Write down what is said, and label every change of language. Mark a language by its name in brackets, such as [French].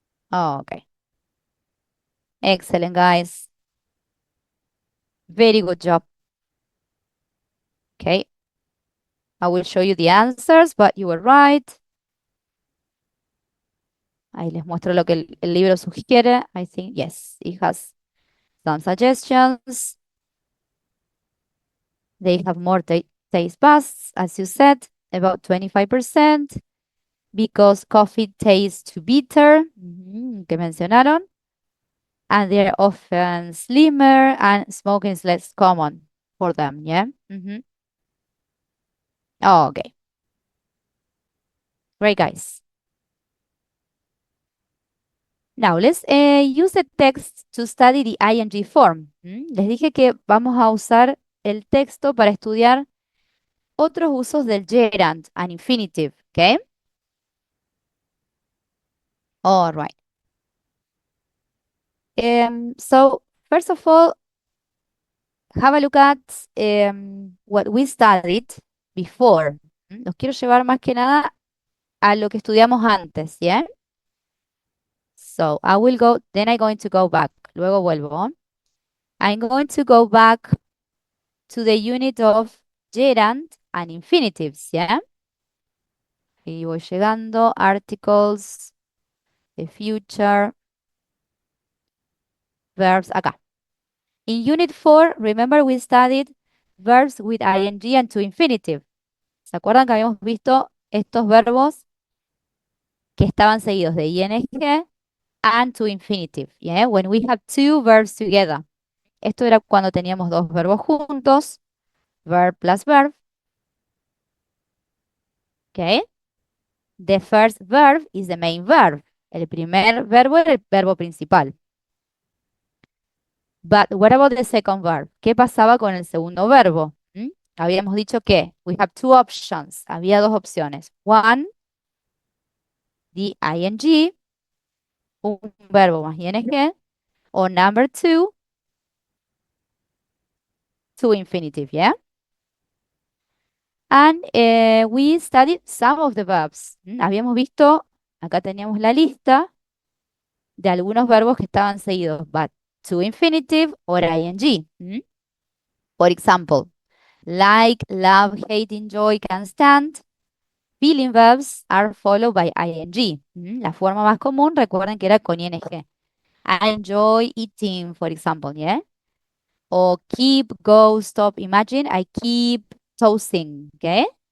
[English] Oh, okay. Excellent, guys. Very good job. Okay. I will show you the answers, but you were right. [Spanish] Ahí les muestro lo que el libro sugiere. [English] I think, yes, it has some suggestions. They have more taste buds, as you said, about 25%, because coffee tastes too bitter, [Spanish] que mencionaron. [English] And they're often slimmer and smoking is less common for them, yeah? Oh, okay. Great, guys. Now, let's use the text to study the ing form. [Spanish] Les dije que vamos a usar el texto para estudiar otros usos del [English] gerund and infinitive, okay? All right. So, first of all, have a look at what we studied before. [Spanish] Los quiero llevar más que nada a lo que estudiamos antes, ¿yeah? [English] So, I will go, then I'm going to go back. [Spanish] Luego vuelvo. [English] I'm going to go back to the unit of gerund and infinitives, ¿yeah? [Spanish] Y voy llegando, [English] articles, the future, verbs, [Spanish] acá. [English] In unit 4, remember we studied verbs with ing and to infinitive. [Spanish] ¿Se acuerdan que habíamos visto estos verbos que estaban seguidos de ing and to infinitive? [English] Yeah? When we have two verbs together. [Spanish] Esto era cuando teníamos dos verbos juntos, [English] verb plus verb. Okay? The first verb is the main verb. [Spanish] El primer verbo era el verbo principal. [English] But what about the second verb? [Spanish] ¿Qué pasaba con el segundo verbo? Habíamos dicho que [English] we have two options. [Spanish] Había dos opciones. [English] One, the ing, [Spanish] un verbo más ing, [English] o number two, to infinitive, yeah? And we studied some of the verbs. [Spanish] Habíamos visto, acá teníamos la lista de algunos verbos que estaban seguidos, [English] but to infinitive or ing. For example, like, love, hate, enjoy, can stand. Feeling verbs are followed by ing. [Spanish] La forma más común, recuerden que era con ing. [English] I enjoy eating, for example, yeah? O keep, go, stop, imagine, I keep toasting, okay?